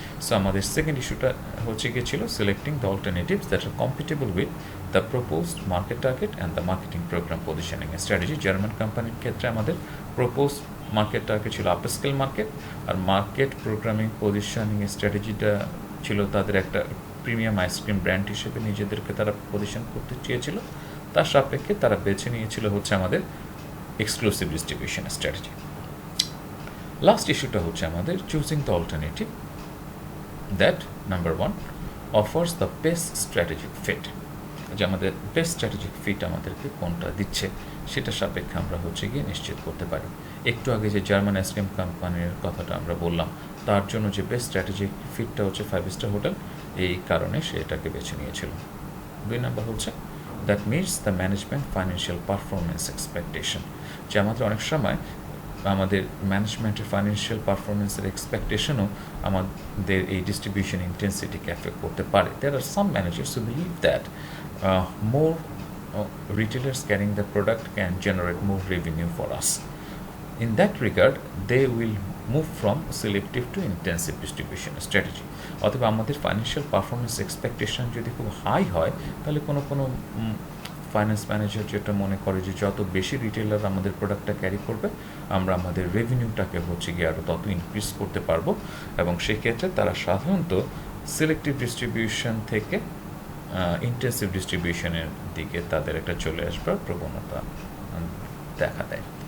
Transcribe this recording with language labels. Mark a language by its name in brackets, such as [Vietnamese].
[English] So [Bangla] আমাদের second ইস্যুটা হচ্ছে গিয়ে ছিল [English] selecting the alternatives that are compatible with the proposed market target and the marketing program positioning strategy. [Bangla] German কোম্পানির ক্ষেত্রে আমাদের proposed মার্কেট টার্গেট ছিল আপার স্কেল মার্কেট, আর মার্কেট প্রোগ্রামিং পজিশনিং স্ট্র্যাটেজিটা ছিল তাদের একটা প্রিমিয়াম আইসক্রিম ব্র্যান্ড হিসেবে নিজেদেরকে তারা পজিশন করতে চেয়েছিল। তার সাপেক্ষে তারা বেছে নিয়েছিল হচ্ছে আমাদের এক্সক্লুসিভ ডিস্ট্রিবিউশন স্ট্র্যাটেজি। লাস্ট ইস্যুটা হচ্ছে আমাদের [English] choosing the alternative that number 1 offers the best strategic fit, [Bangla] যে আমাদের বেস্ট স্ট্র্যাটেজিক ফিট আমাদেরকে কোনটা দিচ্ছে সেটা সাপেক্ষে আমরা হচ্ছে গিয়ে নিশ্চিত করতে পারি। একটু আগে যে জার্মান আইসক্রিম কোম্পানির কথাটা আমরা বললাম, তার জন্য যে বেস্ট স্ট্র্যাটেজিক ফিটটা হচ্ছে 5-star হোটেল, এই কারণে সে এটাকে বেছে নিয়েছিল। 2 নাম্বার হচ্ছে [English] that meets the management financial performance expectation, [Bangla] যে আমাদের অনেক সময় আমাদের ম্যানেজমেন্টের ফাইন্যান্সিয়াল পারফরমেন্সের এক্সপেকটেশনও আমাদের এই ডিস্ট্রিবিউশন ইন্টেন্সিটিকে অ্যাফেক্ট করতে পারে। [English] There are some managers who believe that more retailers carrying the product can generate more revenue for us. In that regard, they will move from selective to intensive distribution strategy. [Bangla] অথবা আমাদের ফাইন্যান্সিয়াল পারফরমেন্স এক্সপেকটেশন যদি খুব high হয়, তাহলে কোনো finance manager যেটা মনে করে যে যত বেশি রিটেলার আমাদের প্রোডাক্টটা ক্যারি করবে, আমরা আমাদের রেভিনিউটাকে হচ্ছে গিয়ে আরও তত ইনক্রিজ করতে পারবো, এবং সেক্ষেত্রে তারা সাধারণত সিলেক্টিভ ডিস্ট্রিবিউশন থেকে ইন্টেন্সিভ ডিস্ট্রিবিউশনের দিকে তাদের একটা চলে আসবার প্রবণতা দেখা দেয়।